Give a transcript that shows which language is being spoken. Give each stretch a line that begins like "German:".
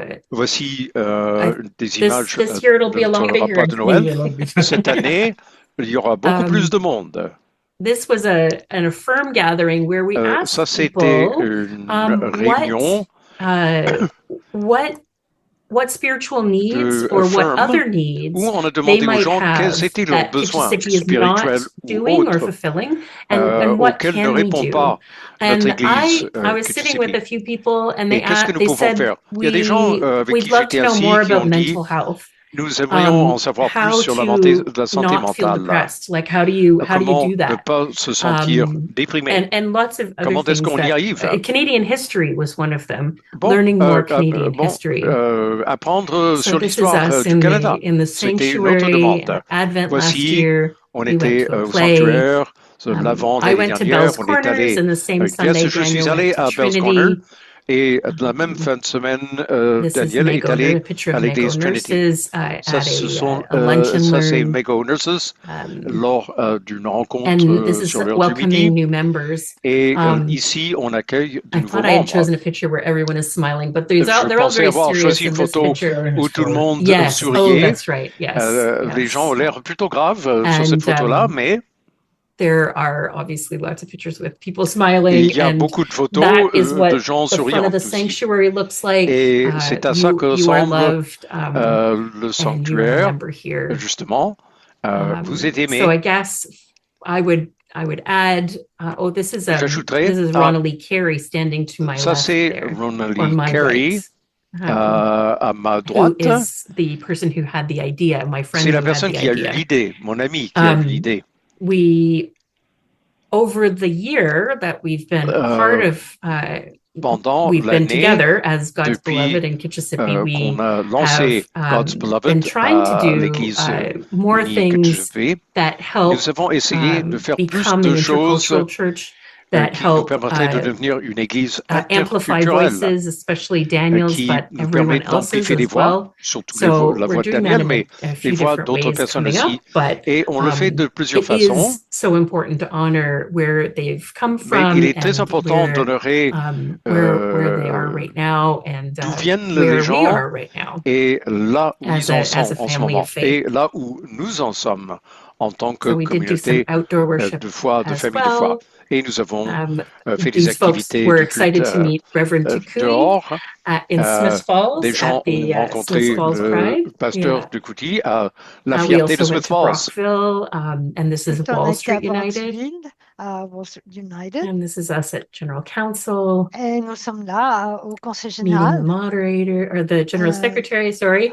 French: Voici des images de notre repas de Noël. Cette année, il y aura beaucoup plus de monde.
English: This was an affirmed gathering where we asked people, what spiritual needs or what other needs they might have that Kitchissippi is not doing or fulfilling, and what can we do? And I was sitting with a few people, and they said, we'd love to know more about mental health.
French: Nous aimerions en savoir plus sur la santé mentale.
English: Like how do you do that?
French: Ne pas se sentir déprimé.
English: And lots of other
French: Comment est-ce qu'on y arrive?
English: Canadian history was one of them. Learning more Canadian history.
French: Apprendre sur l'histoire du Canada. C'était notre demande.
English: Advent
French: Voici,
English: last year,
French: on était au sanctuaire. L'avant l'année dernière, on est allé. Je suis allé à Bell's Corner. Et la même fin de semaine, Daniel est allé à l'église Trinity. Ça, c'est Mego Nurses lors d'une rencontre sur l'heure du midi. Et ici, on accueille de nouveaux membres. Je pensais avoir choisi une photo où tout le monde souriait. Les gens ont l'air plutôt graves sur cette photo-là, mais...
English: There are obviously lots of pictures with people smiling.
French: Il y a beaucoup de photos de gens souriants. Et c'est à ça que ressemble le sanctuaire, justement. Vous êtes aimés.
English: So I guess I would add. This is Ronald Carey standing to my left.
French: Ça c'est Ronald Carey. À ma droite,
English: the person who had the idea. My friend.
French: C'est la personne qui a eu l'idée, mon ami qui a eu l'idée.
English: Over the year that we've been part of,
French: pendant
English: we've been together as God's Beloved in Kitchissippi. We have been trying to do more things that help become an intercultural church. That help amplify voices, especially Daniel's, but everyone else's as well. So we're doing that in a few different ways coming up, but it is so important to honor where they've come from and where they are right now and where we are right now as a family of faith.
French: Et là où nous en sommes en tant que communauté de foi, de famille de foi. Et nous avons fait des activités dehors. Des gens ont rencontré le pasteur de Coutille à la fierté de Smith Falls.
English: And this is Wall Street United. And this is us at General Council.
French: Et nous sommes là au Conseil général.
English: The moderator, or the General Secretary, sorry.